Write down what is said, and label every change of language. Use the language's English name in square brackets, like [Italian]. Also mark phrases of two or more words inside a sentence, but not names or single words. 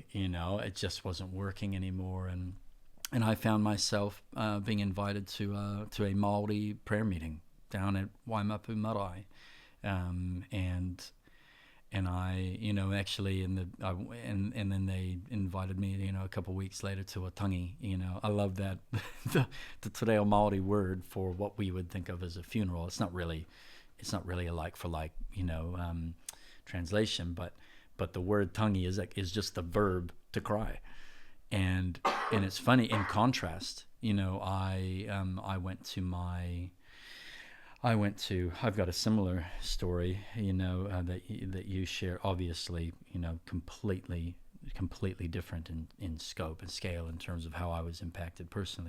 [English] It just wasn't working anymore, and I found myself being invited to a Maori prayer meeting down at Waimapu Marae, and I, actually, and then they invited me, a couple of weeks later to a tangi. I love that the te reo Maori word for what we would think of as a funeral. It's not really a like for like, translation, but the word tangi is just the verb to cry. And it's funny, in contrast, I've got a similar story, that you share, obviously, completely different in scope and scale in terms of how I was impacted personally.